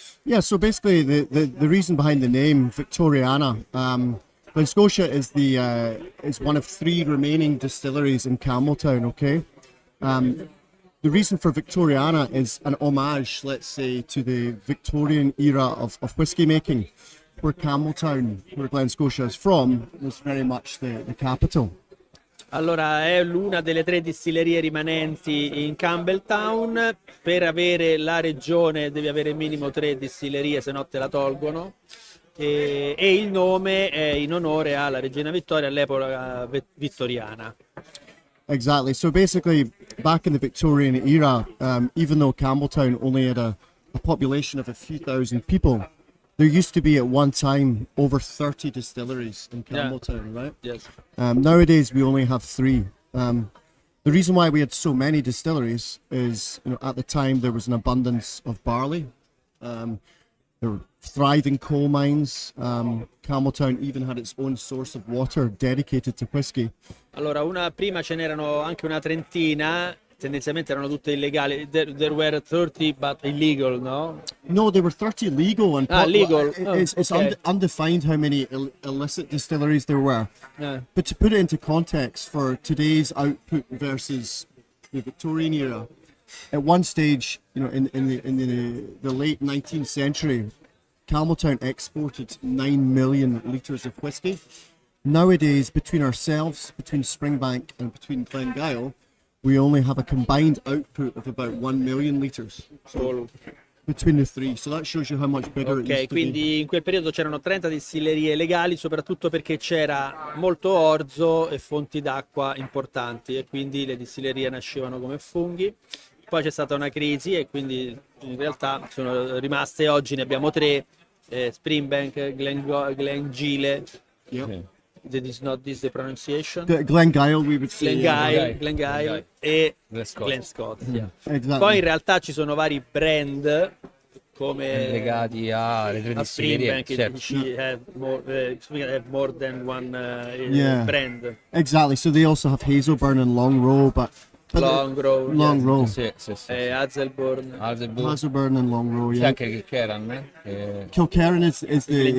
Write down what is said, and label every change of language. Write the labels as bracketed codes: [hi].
[en] Yeah, so basically the reason behind the name Victoriana, Glen Scotia is is one of 3 remaining distilleries in Campbeltown. Okay, the reason for Victoriana is an homage, let's say, to the Victorian era of whiskey making, where Campbeltown, where Glen Scotia is from, was very much the capital. [it] Allora, è una delle 3 distillerie rimanenti in Campbeltown. Per avere la regione devi avere minimo 3 distillerie, se no te la tolgono. E il nome è in onore alla regina Vittoria, all'epoca vittoriana. [en] Exactly. So basically, back in the Victorian era, even though Campbeltown only had a population of a few thousand people, there used to be at one time over 30 distilleries in Campbeltown, right? Yes. Nowadays we only have 3. The reason why we had so many distilleries is, at the time there was an abundance of barley. There were thriving coal mines. Campbeltown even had its own source of water dedicated to whiskey. [it] Allora, prima ce n'erano anche una trentina. Tendenzialmente erano tutte illegali. [en] There were 30 but illegal, no? No, there were 30 legal and legal. It's Okay. undefined how many illicit distilleries there were. Yeah. But to put it into context for today's output versus the Victorian era, at one stage, in the late 19th century, Campbeltown exported 9 million litres of whiskey. Nowadays, between ourselves, between Springbank and between Glengyle, we only have a combined output of about 1 million litres. So between the 3. So that shows you how much bigger it used Ok, to be. [it] quindi in quel periodo c'erano 30 distillerie legali, soprattutto perché c'era molto orzo e fonti d'acqua importanti, e quindi le distillerie nascevano come funghi. Poi c'è stata una crisi e quindi in realtà sono rimaste, oggi ne abbiamo 3, Springbank, Glengyle. [en] Yep. That is not this the pronunciation? Glengyle, we would say. [it] Glengyle e [en] Glen Scott. Glen Scott. Yeah. Exactly. [it] Poi in realtà ci sono vari brand come legati alle 3 distillerie. [en] Springbank, [it] Certo. [en] have more than one brand. Exactly. So they also have Hazelburn and Long Row, but Long Row, Long yes. Row. [it] Sì. [en] Hazelburn, Hazelburn and Long Row, [it] C'è [en] yeah. [it] anche Kilkerran, [en] Kilkerran is the